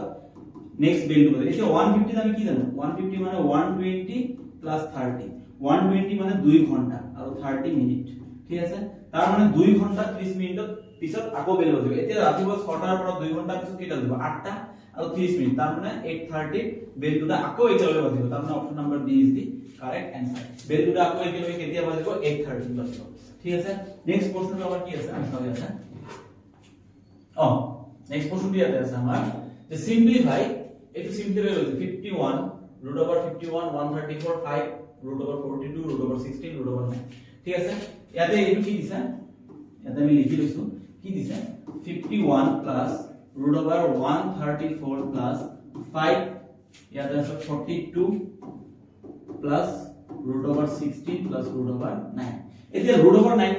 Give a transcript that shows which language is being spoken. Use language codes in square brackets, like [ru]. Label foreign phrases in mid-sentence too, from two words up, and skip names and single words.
[as] নেক্সট বেলটো বাজে এতিয়া 150 আমি কি জানো 150 মানে 120 প্লাস 30 120 মানে 2 ঘন্টা আৰু 30 মিনিট ঠিক আছে তাৰ মানে 2 ঘন্টা 30 মিনিটত পিছত আকৌ বেল বাজিব এতিয়া ৰাতিপুৱা 6টাৰ পৰা 2 ঘন্টা পিছত কেইটা বাজিব 8টা আৰু 30 মিনিট তাৰ মানে 8:30 বেলটো আকৌ একেলগে বাজিব তাৰ মানে অপচন নম্বৰ [en] D is the correct answer [as] বেলটো আকৌ একেলগে কেতিয়া বাজিব 8:30 বাজিব ঠিক আছে নেক্সট প্ৰশ্নটো আমাৰ কি আছে আমি চাও ইয়াতে [hi] नेक्स्ट क्वेश्चन भी आता है हमारा [as] যে সিম্পলিফাই এটো সিম্পলিফাই হলো 51 √51 134 5 √42 √16 √9 ঠিক আছে ইয়াতে এটো কি দিছে ইয়াতে আমি লিখি লৈছো কি দিছে 51 প্লাস √134 প্লাস 5 ইয়াতে আছে 42 প্লাস √16 প্লাস √9 এতিয়া √9